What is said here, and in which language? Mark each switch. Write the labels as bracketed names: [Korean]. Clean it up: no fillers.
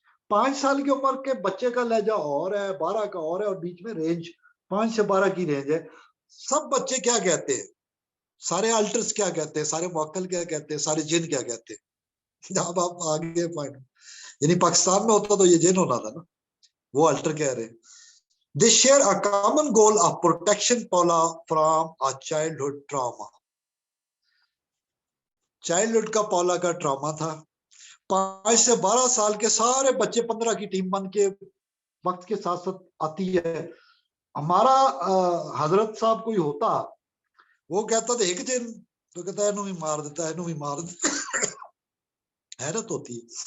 [Urdu] 5 سال کی عمر کے بچے کا لہجہ اور ہے, 12 کا اور ہے, اور بیچ میں رینج 5 سے 12 کی رینج ہے. سب بچے کیا کہتے ہیں, سارے آلٹرز کیا کہتے ہیں, سارے موکل کیا کہتے ہیں, سارے جن کیا کہتے ہیں. اب آپ آگے پوائنٹ, یعنی پاکستان میں ہوتا تو یہ جن ہونا تھا نا, وہ آلٹر کہہ رہے. [English] They share a common goal of protection Paula from a childhood trauma. [Urdu] Childhood کا پاولا کا ٹراما تھا. 5 سے 12 سال کے سارے بچے 15 کی ٹیم بن کے وقت کے ساتھ ساتھ آتی ہے. ہمارا حضرت صاحب کوئی ہوتا, وہ کہتا تھا ایک دن, تو کہتا ہے انہوں بھی مار دیتا ہے, انہوں بھی مار دیتا. حیرت ہوتی ہے.